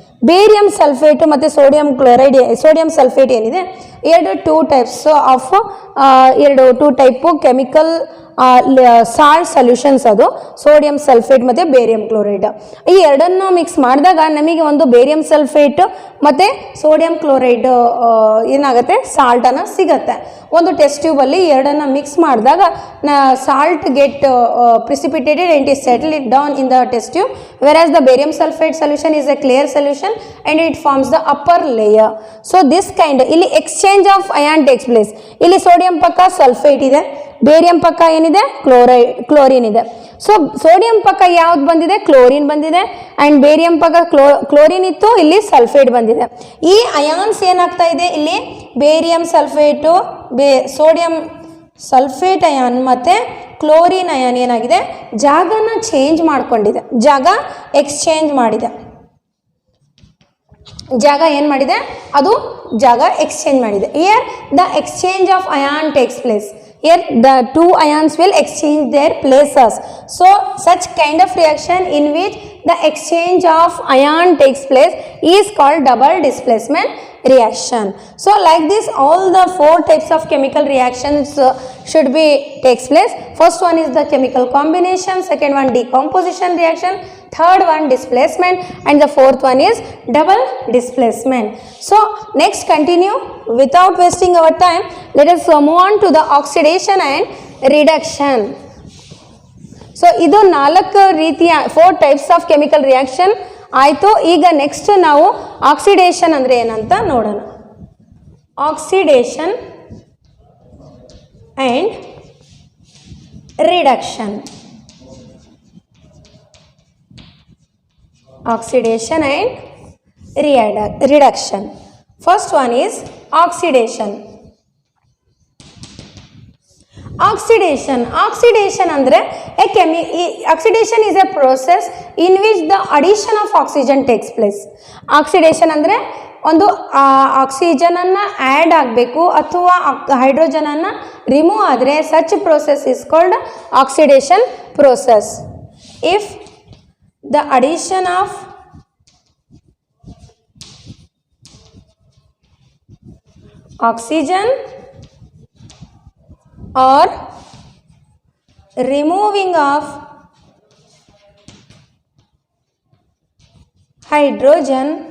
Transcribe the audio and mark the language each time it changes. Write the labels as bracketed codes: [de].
[kn] Barium sulphate ಮತ್ತು sodium sulphate ಏನಿದೆ two type chemical salt solutions. ಅದು ಸೋಡಿಯಂ ಸಲ್ಫೇಟ್ ಮತ್ತು ಬೇರಿಯಂ ಕ್ಲೋರೈಡ್. ಈ ಎರಡನ್ನು ಮಿಕ್ಸ್ ಮಾಡಿದಾಗ ನಮಗೆ ಒಂದು ಬೇರಿಯಂ ಸಲ್ಫೇಟ್ ಮತ್ತು ಸೋಡಿಯಂ ಕ್ಲೋರೈಡ್ ಏನಾಗುತ್ತೆ ಸಾಲ್ಟನ್ನು ಸಿಗುತ್ತೆ. ಒಂದು ಟೆಸ್ಟ್ ಟ್ಯೂಬಲ್ಲಿ ಎರಡನ್ನು ಮಿಕ್ಸ್ ಮಾಡಿದಾಗ [en] Salt get precipitated and is settled down in the test tube, whereas the barium sulfate solution is a clear solution and it forms the upper layer. So this kind ಇಲ್ಲಿ exchange of ion takes place. [kn] ಇಲ್ಲಿ sodium ಪಕ್ಕ sulphate ಇದೆ, barium ಪಕ್ಕ ಏನಿದೆ chlorine ಇದೆ. So sodium ಪಕ್ಕ ಯಾವ್ದು ಬಂದಿದೆ, ಕ್ಲೋರಿನ್ ಬಂದಿದೆ. ಆ್ಯಂಡ್ ಬೇರಿಯಂ ಪಕ್ಕ ಕ್ಲೋರಿನ್ ಇತ್ತು, ಇಲ್ಲಿ ಸಲ್ಫೇಟ್ ಬಂದಿದೆ. ಈ ಅಯಾನ್ಸ್ ಏನಾಗ್ತಾ ಇದೆ, ಇಲ್ಲಿ barium sulphate sodium sulphate ion ಮತ್ತು ಕ್ಲೋರಿನ್ ಅಯಾನ್ ಏನಾಗಿದೆ, ಜಾಗನ ಚೇಂಜ್ ಮಾಡ್ಕೊಂಡಿದೆ, ಜಾಗ ಎಕ್ಸ್ಚೇಂಜ್ ಮಾಡಿದೆ. ಜಾಗ ಏನು ಮಾಡಿದೆ, ಅದು ಜಾಗ ಎಕ್ಸ್ಚೇಂಜ್ ಮಾಡಿದೆ. [en] Here the exchange of ion takes place. Here the two ions will exchange their places. So such kind of reaction in which the exchange of ion takes place is called double displacement reaction. So like this all the four types of chemical reactions should be takes place. First one is the chemical combination, second one decomposition reaction, third one displacement, and the fourth one is double displacement. So next continue without wasting our time. Let us move on to the oxidation and reduction. So [kn] ಇದು 4 ರೀತಿಯ [en] 4 types of chemical reaction ಆಯಿತು. [kn] ಈಗ next ನಾವು oxidation ಅಂದರೆ ಏನಂತ ನೋಡೋಣ. [en] Oxidation and reduction. Oxidation and reduction. First one is oxidation. Oxidation andre oxidation is a process in which the addition of oxygen takes place. [kn] Oxidation andre ಒಂದು ಆಕ್ಸಿಜನನ್ನು add ಆಗಬೇಕು ಅಥವಾ ಹೈಡ್ರೋಜನನ್ನು remove ಆದರೆ [en] Such process is called oxidation process. If the addition of oxygen or removing of hydrogen